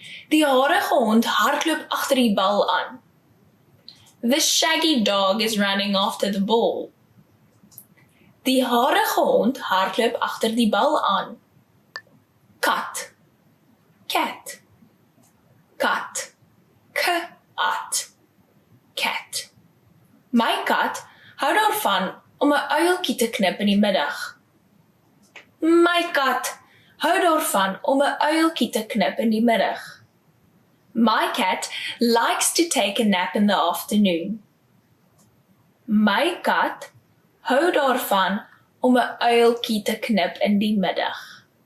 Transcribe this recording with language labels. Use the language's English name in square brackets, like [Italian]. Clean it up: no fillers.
[Afrikaans] Die harige hond hardloop agter die bal aan. [English] The shaggy dog is running after the ball. [Afrikaans] Die harige hond hardloop agter die bal aan. Kat. Cat. Kat. Kat. Cat. My kat hou daarvan om 'n uiltjie te knip in die middag. My kat hou daarvan om 'n uiltjie te knip in die middag. [English] My cat likes to take a nap in the afternoon. [Afrikaans] My kat hou daarvan om 'n uiltjie te knip in die middag.